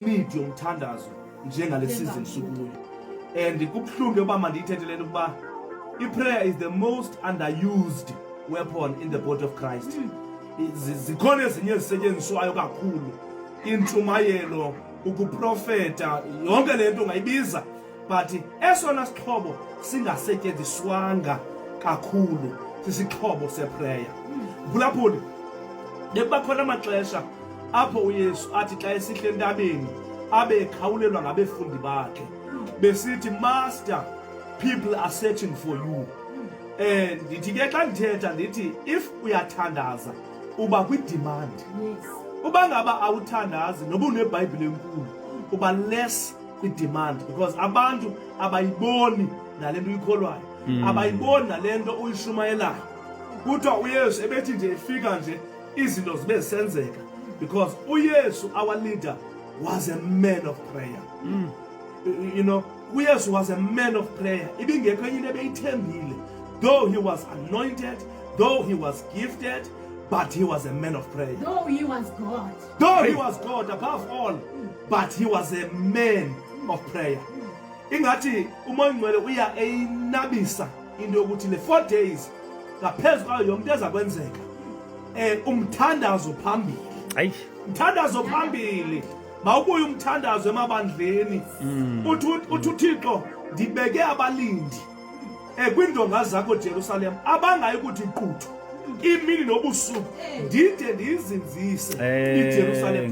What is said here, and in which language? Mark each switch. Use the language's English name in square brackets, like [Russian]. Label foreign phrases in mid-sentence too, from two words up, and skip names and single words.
[Xhosa] need yomthandazo njengale season sikuyo. [English] And [Xhosa] kubhlungu oba mandiyithethelele ukuba [English] prayer is the most underused weapon in the body of Christ. [Xhosa] Zikhona ezinye ezisetyenziswayo kakhulu, intshumayelo, ukuprofeta, yonke lento ungayibiza, but esona sixhobo singasetyenziswanga kakhulu sisixhobo seprayer. Mphulaphuli, bekuba khona amaxesha apho uYesu athi xa esihle entabeni abe ekhawulelwa ngabefundi bakhe besithi, [English] Master, people are searching for you. [Xhosa] And ndithi ke xa ndithetha ndithi if uyathandaza uba kwi-demand. Uba ngaba awuthandazi noba uneBhayibhile enkulu uba less kwi-demand, because abantu abayiboni nalento uyikholwayo, abayiboni nalento uyishumayelayo. Kuthiwa uYesu ebethi nje efika nje izinto zibe zisenzeka, because uYesu, [English] our leader, was a man of prayer. You know, uYesu was a man of prayer. [Xhosa] Ibingekho enye into ebeyithembile. [English] Though he was anointed, though he was gifted, but he was a man of prayer. Though he was God. Though he was God above all, but he was a man of prayer. [Xhosa] Ingathi uMoya Ngcwele uya eyinabisa into yokuthi le 4 days ngaphezu kwayo yonke eza kwenzeka, umthandazo phambili. Ayi, Umthandazo phambili. Mawubuye umthandazo emabandleni. Uthi uThixo, ndibeke abalindi kwindonga zakho Jerusalem abangayi kuthi quthu imini nobusuku ndide ndizinzise iJerusalem.